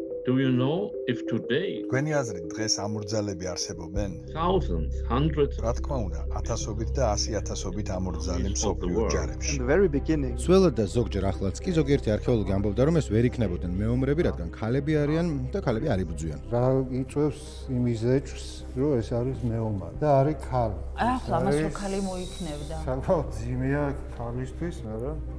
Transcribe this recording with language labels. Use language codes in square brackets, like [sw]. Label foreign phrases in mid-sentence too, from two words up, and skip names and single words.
[en] Do you know if today [ka] გვენი აზრით დღეს ამორძალები არსებობენ? [en] thousands, hundreds [ka] რა თქმა უნდა, ათასობით და 100,000-ობით ამორძალი მსოფლიო ჯარებში. [en] In the very beginning, [ka] სველად და ზოგჯერ ახლაც კი ზოგიერთი არქეოლოგი ამბობდა, რომ ეს ვერ იქნებოდნენ მეომრები, რადგან ქალები არიან და ქალები არ იბრძვიან. რა იწევს იმის ეჭვს, რომ ეს არის მეომარი და არის ქალი. ახლა მას რო ქალი მოიქნევდა. საკმაოდ ძიმეა ქალისთვის, მაგრამ